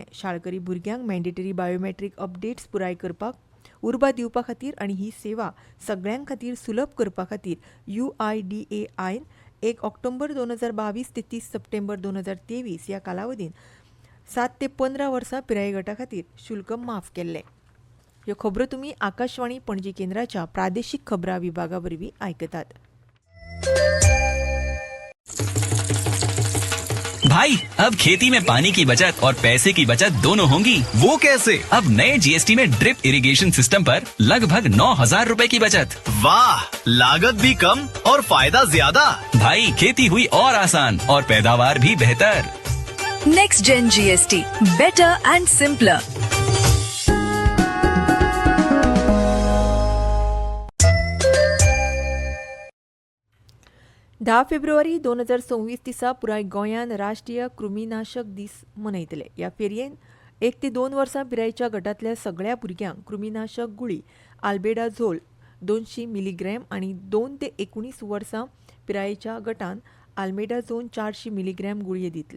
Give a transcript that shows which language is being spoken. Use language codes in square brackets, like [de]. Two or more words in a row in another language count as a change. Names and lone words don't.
[kok] शाळकरी भुरग्यांक [en] mandatory biometric updates [kok] पुराय करपाक उर्बा दिवपा खातीर आनी ही सेवा सगळ्यां खातीर सुलभ करपा खातीर UIDAIन 1 ऑक्टोबर 2022 ते 30 सप्टेंबर 2023 ह्या कालावधींत 7 ते 15 वर्सां पिराये गटा खातीर शुल्क माफ केल्लें. ह्यो खबरो तुम्ही आकाशवाणी पणजी केंद्राच्या प्रादेशीक खबरां विभागावरवीं आयकतात. [hi] भाई अब खेती में पानी की बचत और पैसे की बचत दोनों होंगी. वो कैसे? अब नए जीएसटी में [en] drip irrigation system [hi] पर लगभग 9,000 रुपए की बचत. वाह, लागत भी कम और फायदा ज्यादा. भाई खेती हुई और आसान और पैदावार भी बेहतर. [en] Next Gen GST, better and simpler. [kok] धा फेब्रुवारी 2026 दिसा पुराय गोंयान राष्ट्रीय कृमीनाशक दीस मनयतले. ह्या फेरयेन 1 ते 2 वर्सां पिरायेच्या गटांतल्या सगळ्या भुरग्यांक कृमीनाशक गुळी आल्बेडाझोल 200 मिलीग्रॅम आनी 2 ते 19 वर्सां पिरायेच्या गटान आल्बेडाझोल 400 मिलीग्रॅम गुळये दितले.